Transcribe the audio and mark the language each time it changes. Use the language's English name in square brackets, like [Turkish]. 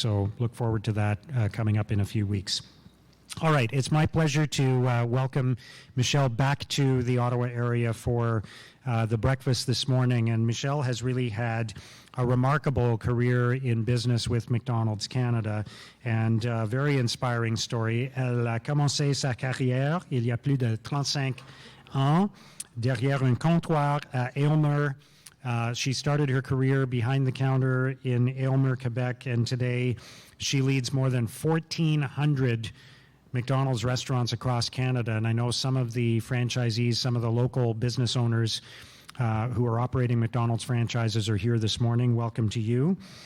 [English] So look forward to that coming up in a few weeks. All right, it's my pleasure to welcome Michele back to the Ottawa area for the breakfast this morning. And Michele has really had a remarkable career in business with MacDonald's Canada, and a very inspiring story. [French] Elle a commencé sa carrière il y a plus de 35 ans derrière un comptoir à Aylmer. [English] She started her career behind the counter in Aylmer, Quebec, and today she leads more than 1,400 McDonald's restaurants across Canada, and I know some of the franchisees, some of the local business owners who are operating McDonald's franchises are here this morning. Welcome to you.